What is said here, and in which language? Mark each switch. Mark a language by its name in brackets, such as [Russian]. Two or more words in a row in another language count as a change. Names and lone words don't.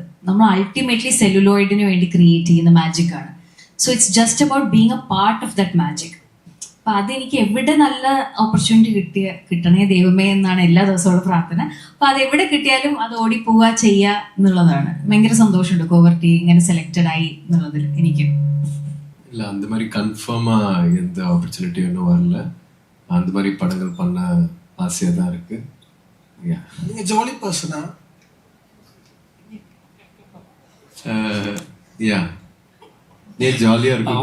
[Malayalam] നമ്മൾ [English] ultimately celluloid [Malayalam] വേണ്ടി ക്രിയേറ്റ് ചെയ്യുന്ന മാജിക്കാണ്. [English] So it's just about being a part of that magic. [Malayalam] അപ്പം അതെനിക്ക് എവിടെ നല്ല ഓപ്പർച്യൂണിറ്റി കിട്ടണേ ദൈവമേ എന്നാണ് എല്ലാ ദിവസവും പ്രാർത്ഥന. അപ്പം അതെവിടെ കിട്ടിയാലും അത് ഓടിപ്പോവുക ചെയ്യുക എന്നുള്ളതാണ്. ഭയങ്കര സന്തോഷമുണ്ട് കോവർട്ടി ഇങ്ങനെ സെലക്റ്റഡ് ആയി എന്നുള്ളതിൽ എനിക്ക്. [Tamil] இல்லை அந்த மாதிரி கன்ஃபார்மாக எந்த ஆப்பர்ச்சுனிட்டியும் இன்னும் வரல. அந்த மாதிரி படங்கள் பண்ண ஆசையாக தான் இருக்கு. நீங்க [English] jolly person? [Tamil] ஏன் ஜாலியாக இருக்கும்,